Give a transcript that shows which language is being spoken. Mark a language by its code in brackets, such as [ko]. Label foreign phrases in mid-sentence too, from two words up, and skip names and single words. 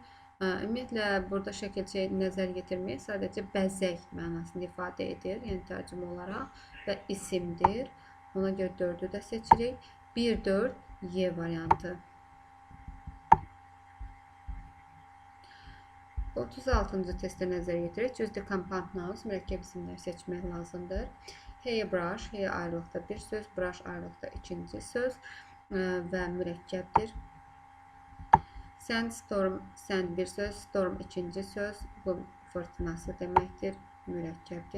[az] Ümumiyyətlə, burada şəkilçi nəzər yetirmək sadəcə bəzək mənasını ifadə edir, yəni tərcümə olaraq və isimdir. Ona görə 4-ü də seçirik. 1-4, Y variantı. 36-cı testə nəzər yetirək. [en] Choose the compound nouns, [az] mürəkkəb isimlər seçmək lazımdır. Hairbrush, hair ayrılıqda bir söz, brush ayrılıqda ikinci söz və mürəkkəbdir. Sandstorm, sand bir söz, storm ikinci söz, bu fırtınası deməkdir, mürəkkəbdir.